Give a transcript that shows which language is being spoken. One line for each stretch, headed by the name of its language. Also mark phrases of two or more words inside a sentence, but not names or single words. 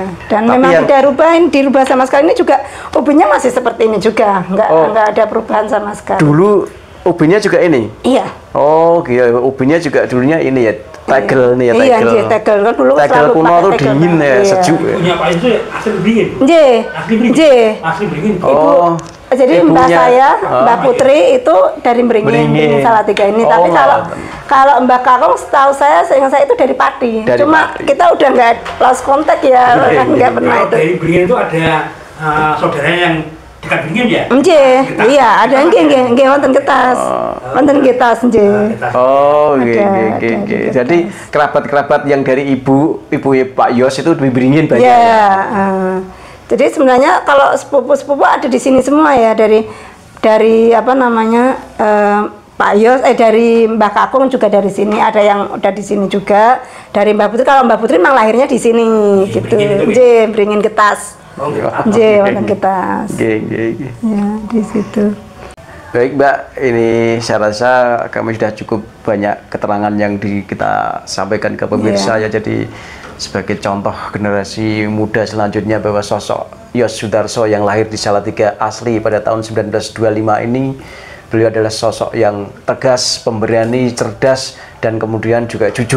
Indonesian: Dan memang tidak dirubah sama sekali, ini juga ubinnya masih seperti ini juga, nggak ada perubahan sama sekali. Dulu ubinnya juga ini? Iya. Oh, iya. Ubinnya juga dulunya ini ya, tegel nih ya, tegel. Iya, tegel kan dulu tegel selalu kuno pakai tuh tegel. dingin ya, Iya. sejuk ya. Punya Pak itu asli beringin. Nggih. Asli beringin. Nggih. Asli beringin. Oh. Jadi mbak Ibunya. saya, Oh. Mbak Putri itu dari Beringin Salatiga ini. Oh, Tapi ngoten. kalau Mbak Kakung, setahu saya, seingat saya itu dari Pati. Dari Cuma Pati. kita udah nggak
English: lost contact
Indonesian: ya, Iya, kan nggak pernah Kalau itu. dari beringin itu ada saudaranya yang dekat beringin ya? Nggih, Ketas. iya ada
Javanese: nggih wonten
Indonesian: ketas.
Javanese: Wonten ketas nggih.
Indonesian: Oh, Ada,
Javanese: nggih, nggih,
Indonesian: ada nggih, di nggih. kertas. Jadi kerabat-kerabat yang dari ibu Pak Yos itu di Beringin banyak. Iya. ya? Jadi sebenarnya kalau sepupu-sepupu ada di sini semua ya, dari apa namanya Pak Yos, dari Mbak Kakung juga dari sini, ada yang udah di sini juga. Dari Mbak Putri, kalau Mbak Putri memang lahirnya di sini Di gitu. Beringin itu, Bu? Nggih, Beringin Ketas. Oh, enggak.
Javanese: Nggih, wonten Ketas. Nggih, nggih, nggih.
Indonesian: Ya, di situ. Baik Mbak, ini saya rasa kami sudah cukup banyak keterangan yang kita sampaikan ke pemirsa ya. Jadi sebagai contoh generasi muda selanjutnya bahwa sosok Yos Sudarso yang lahir di Salatiga asli pada tahun 1925 ini, beliau adalah sosok yang tegas, pemberani, cerdas, dan kemudian juga jujur.